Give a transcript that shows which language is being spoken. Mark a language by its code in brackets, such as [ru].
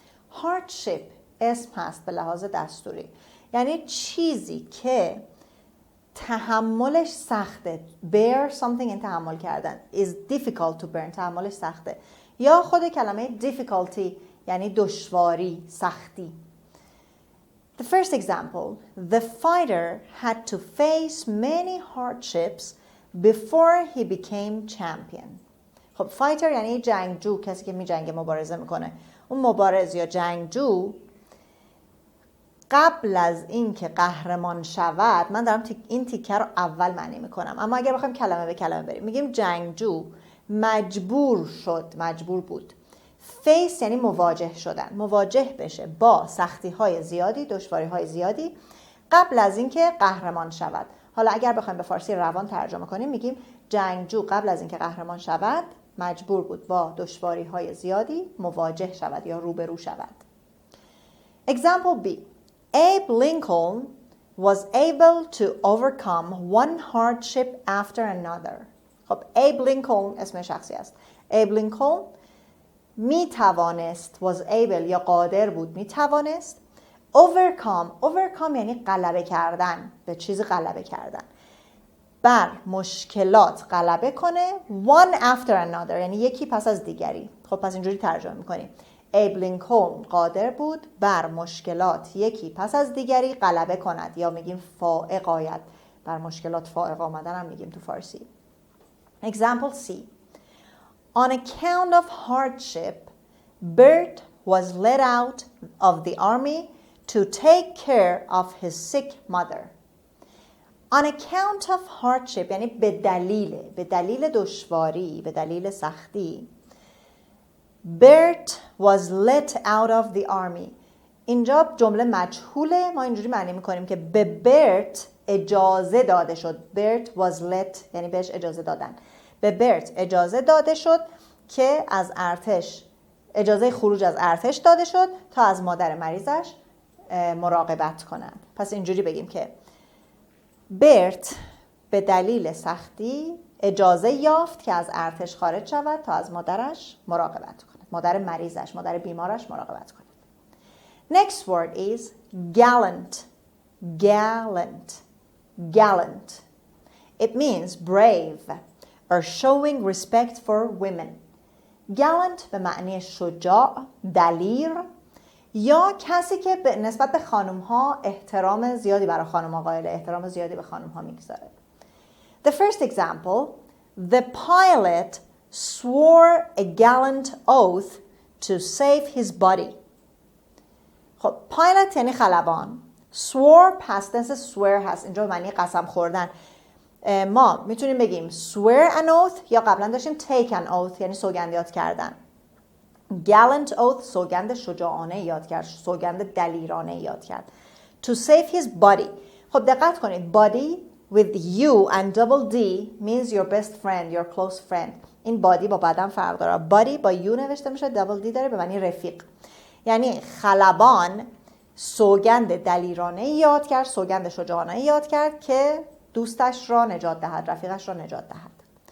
[fa] Hardship اسم هست به لحاظ دستوری، یعنی چیزی که تحملش سخته. [en] bear something [fa] این تحمل کردن. [en] is difficult to bear [fa] تحملش سخته. یا خود کلمه difficulty یعنی دشواری، سختی. [en] The first example. The fighter had to face many hardships before he became champion. [fa] خب fighter یعنی جنگجو، کسی که می جنگه، مبارزه میکنه. اون مبارز یا جنگجو قبل از این که قهرمان شود، من دارم این تیکه رو اول معنی میکنم، اما اگر بخوایم کلمه به کلمه بریم، میگیم جنگجو مجبور بود. فیس یعنی مواجه شدن، مواجه بشه با سختی های زیادی، دشواری های زیادی قبل از این که قهرمان شود. حالا اگر بخوایم به فارسی روان ترجمه کنیم، میگیم جنگجو قبل از این که قهرمان شود مجبور بود با دشواری های زیادی مواجه شود یا روبرو شود. [en] Example B. Abe Lincoln was able to overcome one hardship after another. [fa] خب Abe Lincoln اسم شخصی است. Abe Lincoln می توانست، [en] was able [fa] یا قادر بود، می توانست overcome یعنی غلبه کردن، به چیزی غلبه کردن. بر مشکلات غلبه کنه [en] one after another، [fa] یعنی یکی پس از دیگری. خب پس اینجوری ترجمه میکنیم. ایب لینکلن قادر بود بر مشکلات یکی پس از دیگری غلبه کند، یا میگیم فائق آید. بر مشکلات فائق آمدن هم میگیم تو فارسی. [en] Example C. On account of hardship, Bert was let out of the army to take care of his sick mother. On account of hardship [fa] یعنی به دلیل دشواری، به دلیل سختی. [en] Bert was let out of the army. [fa] اینجا جمله مجهوله، ما اینجوری معنی میکنیم که به برت اجازه داده شد. [en] Bert was let [fa] یعنی بهش اجازه دادن. به برت اجازه داده شد که از ارتش، اجازه خروج از ارتش داده شد تا از مادر مریضش مراقبت کنند. پس اینجوری بگیم که برت به دلیل سختی اجازه یافت که از ارتش خارج شود تا از مادرش مراقبت کند. مادر مریضش، مادر بیمارش مراقبت کند. [en] Next word is gallant. Gallant. Gallant. It means brave or showing respect for women. [fa] Gallant به معنی شجاع، دلیر، یا کسی که به نسبت به خانم‌ها احترام زیادی برای خانم‌ها قائل، احترام زیادی به خانم‌ها می‌گذاره. [en] The first example, the pilot swore a gallant oath to save his body. [fa] خب pilot یعنی خلبان. swore [en] past tense [fa] swear هست، اینجا معنی قسم خوردن. ما میتونیم بگیم [en] swear an oath، [fa] یا قبلا داشتیم [en] take an oath [fa] یعنی سوگندیات کردن. [en] gallant oath [fa] سوگند شجاعانه یاد کرد، سوگند دلیرانه یاد کرد. [en] To save his body. [fa] خب دقت کنید [en] body with U and double D means your best friend, your close friend. [fa] این body با بدن فرق داره. body با U نوشته میشه، [en] double D [fa] داره به معنی رفیق. یعنی خلبان سوگند دلیرانه یاد کرد، سوگند شجاعانه یاد کرد که دوستش را نجات دهد، رفیقش را نجات دهد.